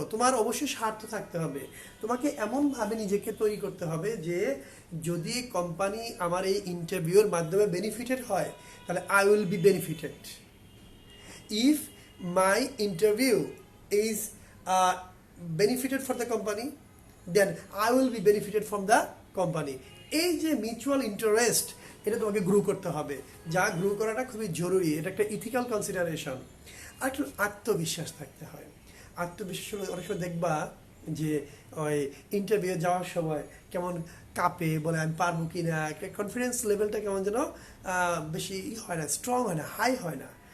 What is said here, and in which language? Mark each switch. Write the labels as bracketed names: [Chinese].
[Bangla] তোমার অবশ্যই স্বার্থ থাকতে হবে। তোমাকে এমনভাবে নিজেকে তৈরি করতে হবে যে যদি কোম্পানি আমার এই ইন্টারভিউর মাধ্যমে বেনিফিটেড হয়, তাহলে [English] I will be benefited. If my interview is benefited for the company, then I will be benefited from the company. [Bangla] এই যে মিউচুয়াল ইন্টারেস্ট, এটা তোমাকে গ্রো করতে হবে, যা গ্রো করাটা খুবই জরুরি, এটা একটা ইথিক্যাল কনসিডারেশন। আর একটু আত্মবিশ্বাস থাকতে হয়। আত্মবিশ্বাস হলে অনেক সময় দেখবা যে ওই ইন্টারভিউ যাওয়ার সময় কেমন কাঁপে, বলে আমি পারবো কি না, কনফিডেন্স লেভেলটা কেমন যেন বেশি হয় না, স্ট্রং হয় না, হাই হয় না।